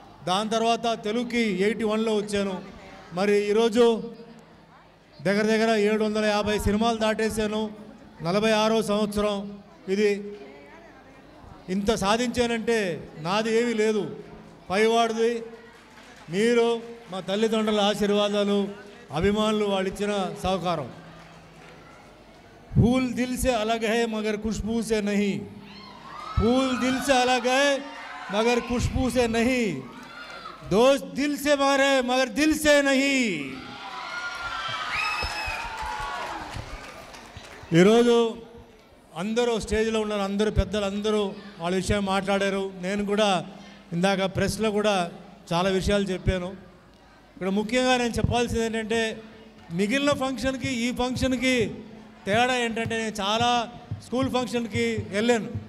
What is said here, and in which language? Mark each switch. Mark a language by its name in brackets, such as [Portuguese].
[Telugu] దాని తర్వాత తెలుగుకి 81లో వచ్చాను. మరి ఈరోజు దగ్గర దగ్గర 750 సినిమాలు దాటేశాను. 46వ సంవత్సరం ఇది. ఇంత సాధించానంటే నాది ఏమీ లేదు, పైవాడిది. మీరు మా తల్లిదండ్రుల ఆశీర్వాదాలు, అభిమానులు వాళ్ళు ఇచ్చిన సహకారం. [Hindi] फूल दिल से अलग है मगर खुशबू से नहीं, फूल दिल से अलग है मगर खुशबू से नहीं, दोस्त दिल से मारे मगर दिल से नहीं. [Telugu] ఈరోజు అందరూ స్టేజ్లో ఉన్నారు, అందరూ పెద్దలు అందరూ వాళ్ళ విషయం మాట్లాడారు. నేను కూడా ఇందాక ప్రెస్లో కూడా చాలా విషయాలు చెప్పాను. ఇక్కడ ముఖ్యంగా నేను చెప్పాల్సింది ఏంటంటే మిగిలిన ఫంక్షన్కి ఈ ఫంక్షన్కి తేడా ఏంటంటే నేను చాలా స్కూల్ ఫంక్షన్కి వెళ్ళాను.